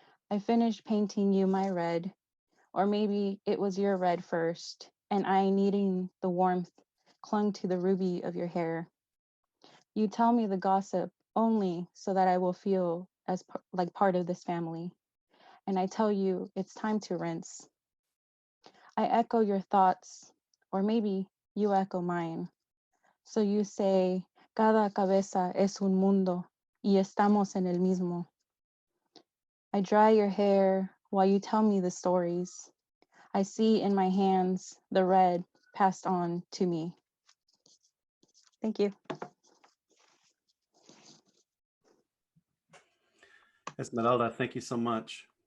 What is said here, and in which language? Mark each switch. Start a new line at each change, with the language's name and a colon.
English: I finished painting you my red, or maybe it was your red first, and I, needing the warmth, clung to the ruby of your hair. You tell me the gossip only so that I will feel as like part of this family. And I tell you it's time to rinse. I echo your thoughts, or maybe you echo mine. So you say,
Spanish: cada cabeza es un mundo y estamos en el mismo.
English: I dry your hair while you tell me the stories. I see in my hands the red passed on to me. Thank you. Esmeralda, thank you so much.